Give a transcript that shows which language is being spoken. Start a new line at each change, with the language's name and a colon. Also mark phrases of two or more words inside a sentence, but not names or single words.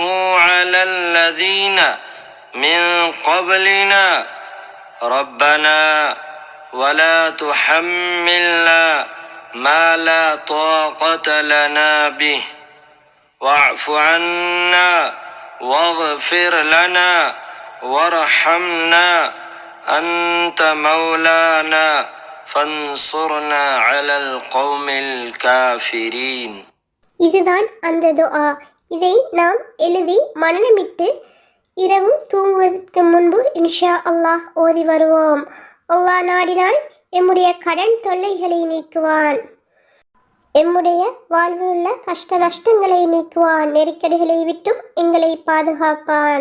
Arabic: على الذين من قبلنا ربنا ولا تحملنا ما لا طاقة لنا به واعف عنا واغفر لنا وارحمنا أنت مولانا فانصرنا على القوم الكافرين.
Tamil: இதுதான் அந்த துஆ. இதை நாம் எழுதி மனனமிட்டு இரவு தூங்குவதற்கு முன்பு
Arabic: إن شاء الله
Tamil: ஓதி வருவோம். அல்லாஹ் நாடினால் எம்முடைய கடன் தொல்லைகளை நீக்குவான், எம்முடைய வாழ்வில் உள்ள கஷ்ட நஷ்டங்களை நீக்குவான், நெருக்கடிகளை விட்டும் எங்களை பாதுகாப்பான்.